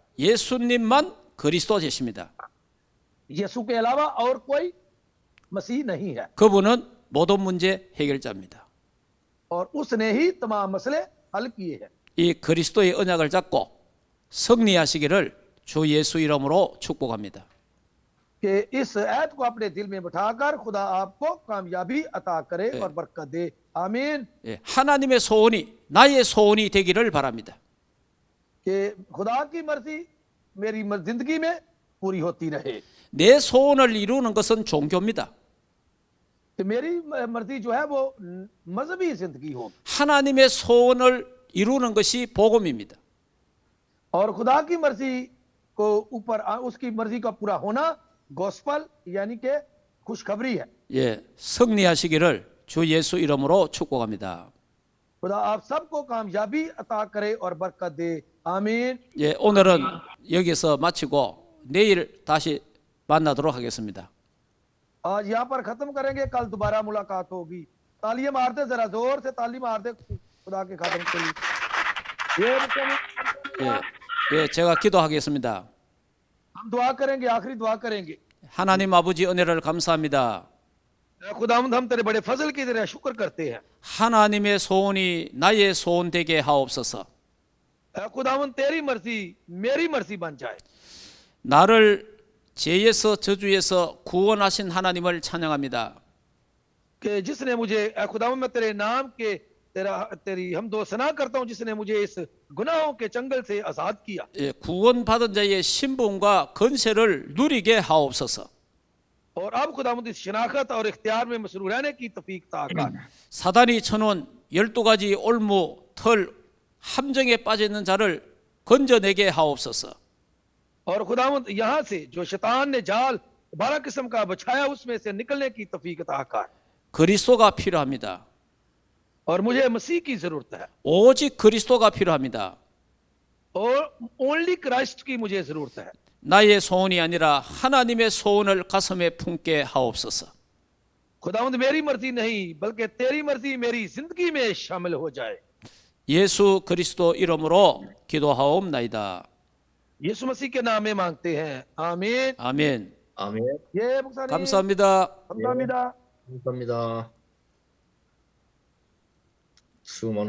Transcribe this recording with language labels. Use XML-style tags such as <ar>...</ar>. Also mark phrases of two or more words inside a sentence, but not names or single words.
<ko>예수님만 그리스도 되십니다.</ko> <ur>یسوع کے علاوہ اور کوئی مسیح نہیں ہے</ur> <ko>그분은 모든 문제 해결자입니다.</ko> <ur>اور اس نے ہی تمام مسئلے حل کیے ہیں</ur> <ko>이 그리스도의 언약을 잡고 승리하시기를 주 예수 이름으로 축복합니다.</ko> <ur>کہ اس عہد کو اپنے دل میں بٹھا کر خدا آپ کو کامیابی عطا کرے اور برکت دے آمین</ur> <ko>예, 하나님의 소원이 나의 소원이 되기를 바랍니다.</ko> <ur>کہ خدا کی مرضی میری زندگی میں پوری ہوتی رہے</ur> <ko>내 소원을 이루는 것은 종교입니다.</ko> <ur>کہ میری مرضی جو ہے وہ مذہبی زندگی ہو</ur> <ko>하나님의 소원을 이루는 것이 복음입니다.</ko> <ur>اور خدا کی مرضی کو اوپر اس کی مرضی کا پورا ہونا گاسپل یعنی کہ خوشخبری ہے</ur> <ko>예, 승리하시기를 주 예수 이름으로 축복합니다.</ko> <ur>خدا آپ سب کو کامیابی عطا کرے اور برکت دے آمین</ur> <ko>예, 오늘은 여기서 마치고 내일 다시 만나도록 하겠습니다.</ko> <ur>آج یہاں پر ختم کریں گے کل دوبارہ ملاقات ہوگی تالیاں مارتے ذرا زور سے تالی مارتے خدا کے خاتم کے لیے</ur> <ko>예, 예, 제가 기도하겠습니다.</ko> <ur>ہم دعا کریں گے آخری دعا کریں گے</ur> <ko>하나님 아버지 은혜를 감사합니다.</ko> <ur>خداوند ہم تیرے بڑے فضل کی طرح شکر کرتے ہیں</ur> <ko>하나님의 소원이 나의 소원 되게 하옵소서.</ko> <ur>خداوند تیری مرضی میری مرضی بن جائے</ur> <ko>나를 죄에서 저주에서 구원하신 하나님을 찬양합니다.</ko> <ur>کہ جس نے مجھے خداوند میں تیرے نام کے تیری حمد و ثنا کرتا ہوں جس نے مجھے اس گناہوں کے چنگل سے آزاد کیا</ur> <ko>예, 구원받은 자의 신분과 건세를 누리게 하옵소서.</ko> <ur>اور اب خداوند اس شناخت اور اختیار میں مسرور رہنے کی توفیق عطا کر</ur> <ko>사단이 쳐놓은 12가지 올무, 털, 함정에 빠져 있는 자를 건져내게 하옵소서.</ko> <ur>اور خداوند یہاں سے جو شیطان نے جال 12 قسم کا بچھایا اس میں سے نکلنے کی توفیق عطا کر</ur> <ko>그리스도가 필요합니다.</ko> <ur>اور مجھے مسیح کی ضرورت ہے</ur> <ko>오직 그리스도가 필요합니다.</ko> <ur>اور</ur> <en>only Christ</en> <ur>کی مجھے ضرورت ہے</ur> <ko>나의 소원이 아니라 하나님의 소원을 가슴에 품게 하옵소서.</ko> <ur>خداوند میری مرضی نہیں بلکہ تیری مرضی میری زندگی میں شامل ہو جائے</ur> <ko>예수 그리스도 이름으로 기도하옵나이다.</ko> <ur>یسوع مسیح کے نام میں مانگتے ہیں آمین</ur> <ko>아멘. 아멘. ये मुक्तानी 감사합니다. 감사합니다 감사합니다. 수많은</ko>